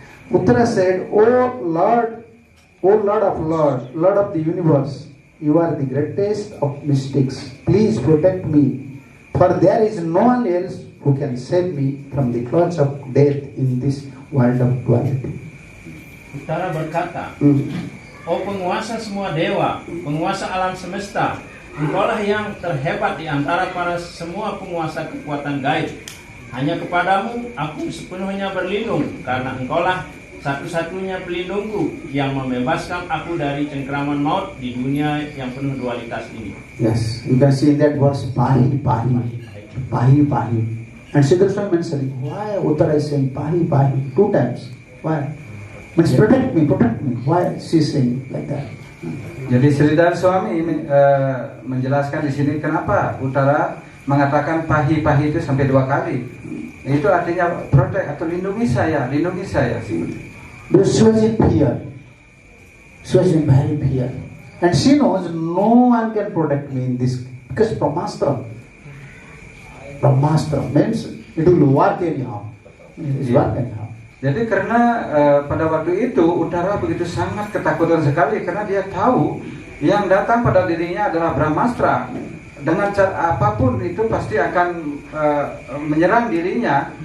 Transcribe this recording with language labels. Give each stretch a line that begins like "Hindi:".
English: Uttara said, O Lord of Lord, Lord of the universe, you are the greatest of mystics. Please protect me, for there is no one else who can save me from the clutch of death in this world of duality.
Indonesian: Uttara berkata, O penguasa semua dewa, penguasa alam semesta, engkaulah yang terhebat di antara para semua penguasa kekuatan gaib. Hanya kepadamu aku sepenuhnya berlindung, karena engkaulah satu-satunya pelindungku yang membebaskan aku dari cengkraman maut di dunia yang penuh dualitas ini.
English: Yes, you can see in that verse, Pahi, Pahi, Pahi, Pahi. And Siddhar Swami mentioning, why Uttara is saying Pahi, Pahi 2 times? Why? Means protect me. Why she is saying like that?
Indonesian: Jadi Siddhar Swami menjelaskan di sini kenapa Uttara mengatakan pahi-pahi itu sampai 2 kali. Itu artinya protect atau lindungi saya.
English: Because she was in fear. She was in very fear. And she knows no one can protect me in this. Because Brahmastra means it will work anyhow. It will work anyhow.
Indonesian: Jadi karena pada waktu itu Uttara begitu sangat ketakutan sekali karena dia tahu yang datang pada dirinya adalah Brahmastra. Dengan cara apapun itu pasti akan menyerang dirinya.